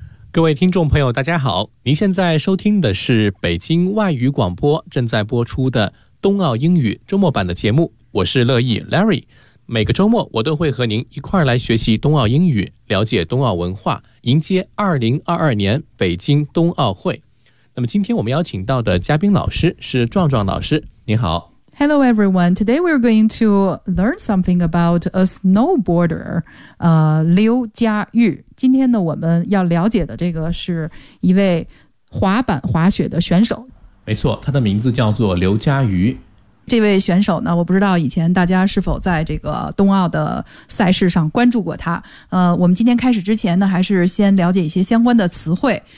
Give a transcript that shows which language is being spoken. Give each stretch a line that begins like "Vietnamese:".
Chinese: 各位听众朋友，大家好，您现在收听的是北京外语广播正在播出的冬奥英语周末版的节目，我是乐意 Larry。每个周末我都会和您一块来学习冬奥英语，了解冬奥文化，迎接2022年北京冬奥会。那么今天我们邀请到的嘉宾老师是壮壮老师，您好。
English: Hello everyone, today we're going to learn something about a snowboarder, Liu Jiayu.
Chinese: 今天呢我们要了解的这个是一位滑板滑雪的选手。没错，他的名字叫做刘佳瑜。这位选手呢，我不知道以前大家是否在这个冬奥的赛事上关注过他。我们今天开始之前呢，还是先了解一些相关的词汇。